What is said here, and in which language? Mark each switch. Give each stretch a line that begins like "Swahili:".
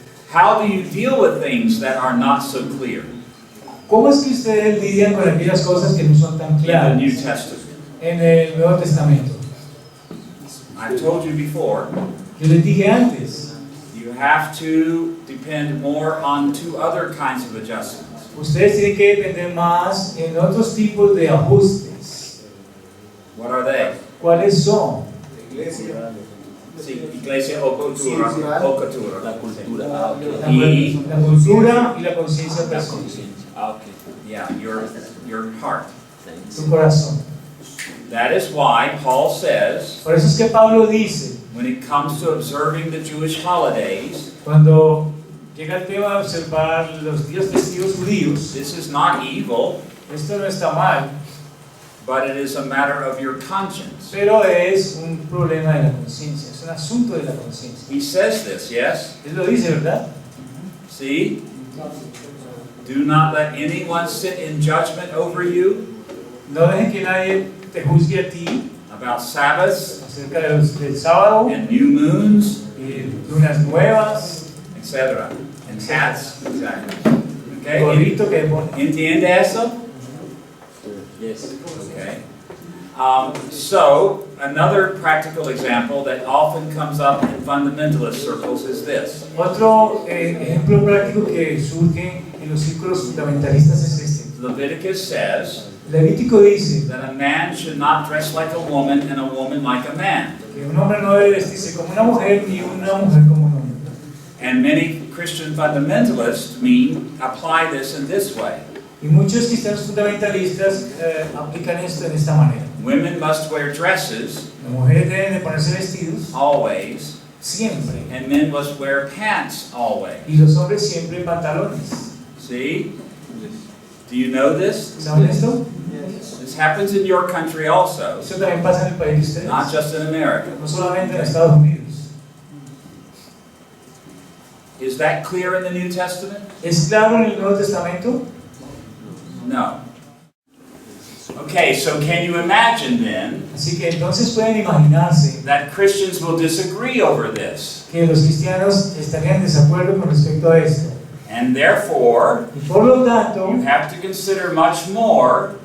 English: How do you deal with things that are not so clear
Spanish: ¿Cómo es que ustedes lidian con aquellas cosas que no son tan
English: in the
Spanish: claras
English: New Testament?
Spanish: en el Nuevo Testamento?
English: I told you before,
Spanish: Yo les dije antes,
English: you have to depend more on two other kinds of adjustments.
Spanish: ustedes tienen que depender más en otros tipos de ajustes.
English: What are they?
Spanish: ¿Cuáles son? Sí, iglesia o cultura. O cultura. La cultura. Ah, ok. La cultura y la conciencia La personal. conciencia. Ah, ok.
English: Yeah, your heart. Thanks.
Spanish: Tu corazón.
English: That is why Paul says,
Spanish: Por eso es que Pablo dice,
English: when it comes to observing the Jewish holidays,
Spanish: cuando llega el tema de observar los días festivos judíos,
English: this is not evil,
Spanish: esto no está mal,
English: but it is a matter of your conscience.
Spanish: pero es un problema de la conciencia, es un asunto de la conciencia.
English: He says this, yes?
Spanish: Él lo dice, ¿verdad?
English: See? Do not let anyone sit in judgment over you
Spanish: No dejen que nadie te juzgue a ti
English: about Sabbaths
Spanish: acerca del sábado,
English: and new moons,
Spanish: lunas nuevas,
English: etc. And hats. Exactly.
Spanish: el
English: Okay?
Spanish: gorrito que pone. Entiende eso?
English: Yes. Okay. So, another practical example that often comes up in fundamentalist circles is this.
Spanish: Otro ejemplo práctico que surge en los círculos fundamentalistas es este.
English: Leviticus says
Spanish: Levítico dice
English: that a man should not dress like a woman and a woman like a man.
Spanish: que un hombre no debe vestirse como una mujer ni una mujer como un hombre.
English: And many Christian fundamentalists apply this in this way.
Spanish: Y muchos cristianos fundamentalistas aplican esto en esta manera.
English: Women must wear dresses
Spanish: Las mujeres deben de ponerse vestidos
English: always,
Spanish: siempre
English: and men must wear pants always.
Spanish: y los hombres siempre en pantalones.
English: See? Do you know this?
Spanish: ¿Saben esto?
English: This happens in your country also,
Spanish: Eso también pasa en el país de ustedes,
English: not just in America.
Spanish: no solamente en Estados Unidos.
English: Is that clear in the New Testament?
Spanish: ¿Es claro en el Nuevo Testamento?
English: No. Okay, so can you imagine then
Spanish: Así que entonces pueden imaginarse
English: that Christians will disagree over this?
Spanish: que los cristianos estarían en desacuerdo con respecto a esto.
English: And therefore,
Spanish: Y por lo tanto,
English: you have to consider much more